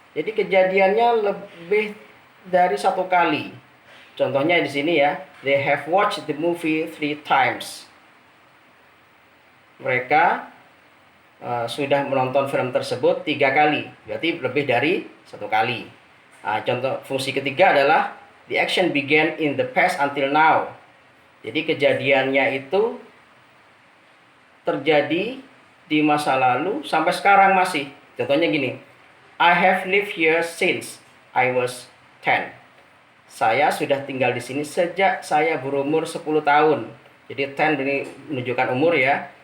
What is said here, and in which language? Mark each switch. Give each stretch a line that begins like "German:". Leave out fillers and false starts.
Indonesian: Jadi kejadiannya lebih dari satu kali. Contohnya di sini ya,
English: they have watched the movie 3 times.
Indonesian: Mereka sudah menonton film tersebut 3 kali, berarti lebih dari satu kali. Contoh fungsi ketiga adalah
English: the action began in the past until now.
Indonesian: Jadi kejadiannya itu terjadi di masa lalu sampai sekarang masih. Contohnya gini,
English: I have lived here since I was 10.
Indonesian: Saya sudah tinggal di sini sejak saya berumur 10 tahun. Jadi 10 ini menunjukkan umur ya.